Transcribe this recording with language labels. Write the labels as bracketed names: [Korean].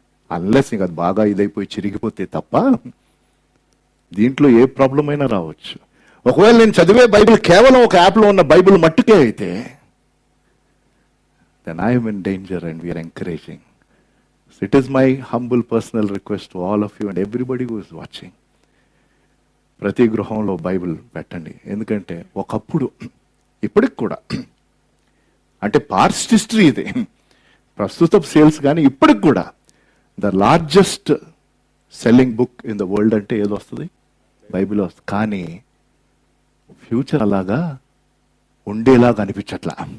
[Telugu] Unless ఇంకా అది బాగా ఇదైపోయి చిరిగిపోతే తప్ప దీంట్లో ఏ ప్రాబ్లం అయినా రావచ్చు. ఒకవేళ నేను చదివే బైబిల్ కేవలం ఒక యాప్లో ఉన్న బైబిల్ మట్టుకే అయితే, [English] then I am in danger and we are encouraging. So it is my humble personal request to all of you and everybody who is watching. [Telugu] ప్రతి గృహంలో బైబిల్ పెట్టండి. ఎందుకంటే ఒకప్పుడు, ఇప్పటికి కూడా, అంటే పాస్ట్ హిస్టరీ ఇది, ప్రస్తుత సేల్స్ కానీ ఇప్పటికి కూడా [English] the largest selling book in the world [Telugu] అంటే ఏదో వస్తుంది, బైబిల్ వస్తుంది. కానీ ఫ్యూచర్ అలాగా ఉండేలాగా అనిపించట్లా.